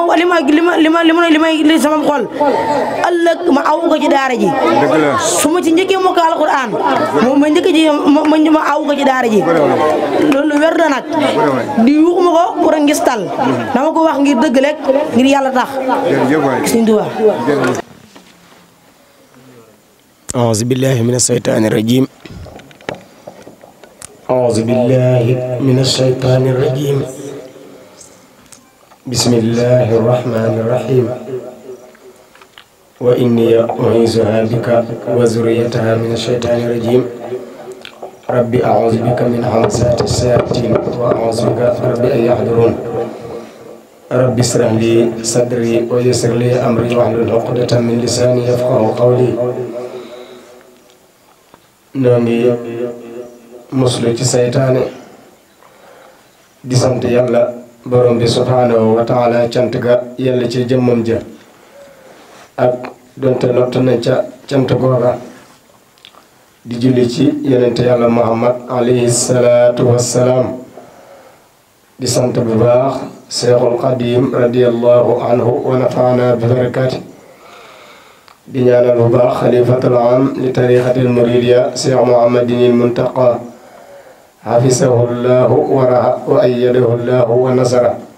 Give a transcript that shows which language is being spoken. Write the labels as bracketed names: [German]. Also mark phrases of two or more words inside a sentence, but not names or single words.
[Wolof] li sama xol ëllëg ma aw ko ci daara ji su ma ci njëkkee mokk alquran moom ma njëkk ji ma aw ko ci daara ji loolu wér na nag di waxuma ko pour ngistal dama ko wax ngir dëgg rek ngir yàlla tax Serigne Touba [Arabic] أعوذ بالله من الشيطان الرجيم أعوذ بالله من الشيطان الرجيم بسم الله الرحمن الرحيم وإني أعيذها بك وذريتها من الشيطان الرجيم ربي أعوذ بك من همزات الشياطين وأعوذ بك ربي أن يحضرون ربي اشرح لي صدري ويسر لي أمري واحلل عقدة من لساني يفقهوا قولي [Wolof] نوني muslu ci saytaane di sant yàlla borom bi [Arabic] سبحانه وتعالى [Wolof] cant ga yàlla ci jëmmam ja ak donte lott nañ ca cant googa di julli ci yonente yàlla muhammad [Arabic] عليه الصلاة والسلام [Wolof] di sant bu baax seexul qadim [Arabic] رضي الله عنه ونفعنا ببركات [Wolof] di ñaanal bu baax [Arabic] خليفة العام للطريقة المريدية [Wolof] seex muhammadinil muntaqa [Arabic] حفظه الله وأيده الله ونصر